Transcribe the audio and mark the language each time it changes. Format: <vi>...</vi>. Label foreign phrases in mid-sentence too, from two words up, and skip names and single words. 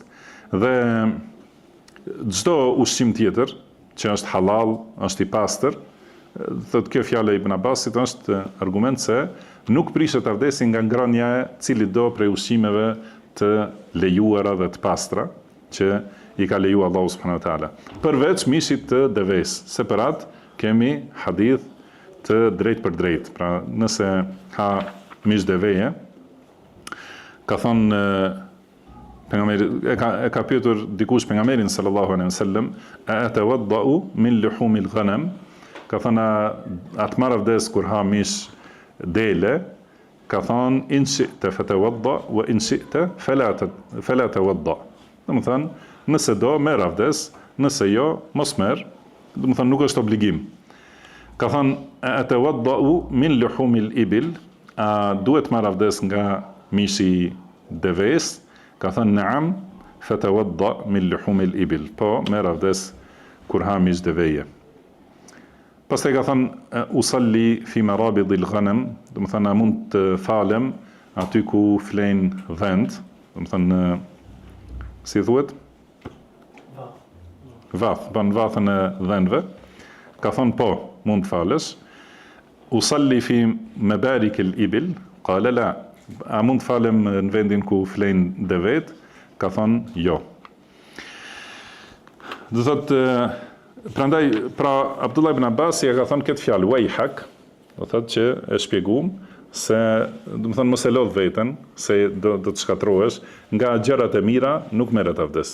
<sq>Dhe çdo ushqim tjetër që është halal, është i pastër, thotë kjo fjala e Ibn Abbasit është argument se nuk prishet avdesi nga ngrënia e cili do prej ushqimeve të lejuara dhe të pastra që i ka lejuar Allahu</sq> <ar>سبحانه وتعالى,</ar> <sq>përveç mishit të deves, se për atë kemi hadith të drejt për drejt. Pra nëse ha mish deveje, ka thonë e ka pyetur dikush pejgamberin</sq> <ar>صلى الله عليه وسلم,</ar> <sq>a</sq> <ar>أتوضأ من لحوم الغنم,</ar> <sq>ka thënë atë marr avdes kur ha mish dele, ka thënë</sq> <ar>إن شئت فتوضأ وإن شئت فلا تتوضأ.</ar> <sq>Do të thënë, nëse do merr avdes, nëse jo mos merr, do të thënë nuk është obligim. Ka thënë</sq> <ar>أتوضأ من لحوم الإبل,</ar> <sq>a duhet marr avdes nga mishi deves? Ka thënë</sq> <ar>نعم فتوضأ من لحوم الإبل.</ar> <sq>Po merr avdes kur ha mish deveje. Pastaj ka thënë</sq> <ar>أصلي في مرابض الغنم,</ar> <sq>do të thënë mund të falem aty ku flen vend, do të thënë si thuhet? Vath, ban vathën e dhenve. Ka thënë po, mund të falesh.</sq> <ar>أصلي في مبارك الإبل، قال لا,</ar> <sq>a mund të falem në vendin ku flen devet? Ka thënë jo. Do thotë prandaj, pra Abdullah ibn Abbas ja ka thënë këtë fjalë wejhak, do thotë që e shpjeguam se do të thënë mos e lodh veten se do të shkatrohesh, nga gjërat e mira nuk merret avdes.</sq>